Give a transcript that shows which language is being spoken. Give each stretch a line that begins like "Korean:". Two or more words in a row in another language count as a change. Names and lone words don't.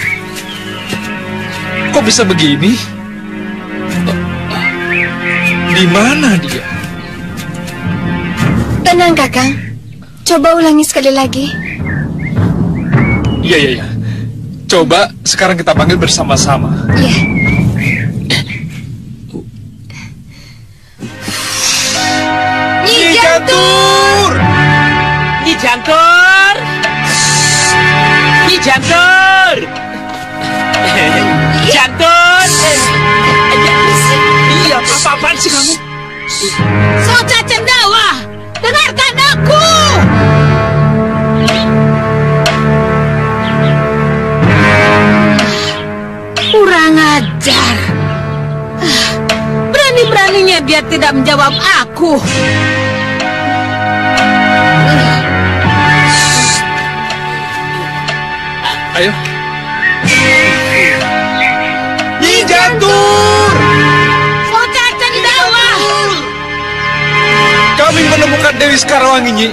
Indonesian: Kok bisa begini? Di mana dia? Tenang, Kakang. Coba ulangi sekali lagi. Iya. Coba sekarang kita panggil bersama-sama. Iya. Nyi Jantur! Nyi Jantur! Nyi Jantur! Jantur! Iya, apa-apaan sih kamu? Soca Cendawa, dengarkan aku! Kurang ajar. Berani-beraninya dia tidak menjawab aku. Ayo. Nyi Jantur! Soca Cendawa! Kami menemukan Dewi Sekarwangi, Nyi.